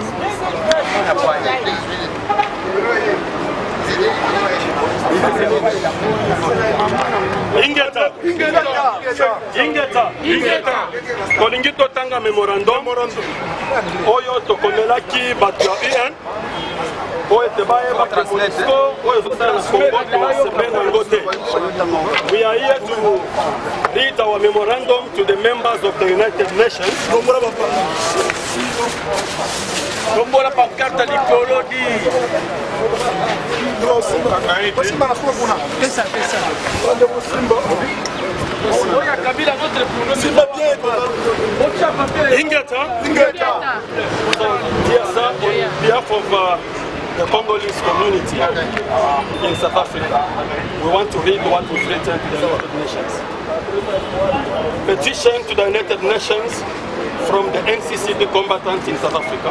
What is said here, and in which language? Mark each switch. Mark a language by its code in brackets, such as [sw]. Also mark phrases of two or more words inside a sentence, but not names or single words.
[ln] Ingeta. Kolingi totanga memorandum. Oyo tokomelaki bato ya UN. Oyo tebaye baka Monisco. Oyo totanga Congo te. [en] We are here to read our memorandum to the members of the United Nations. [ln] Kombola pancarte likolo di. Ingeta. [en] On behalf of the Congolese community in South Africa, we want to read what we've written to the United Nations. Petition to the United Nations from the NCCD combatants in South Africa.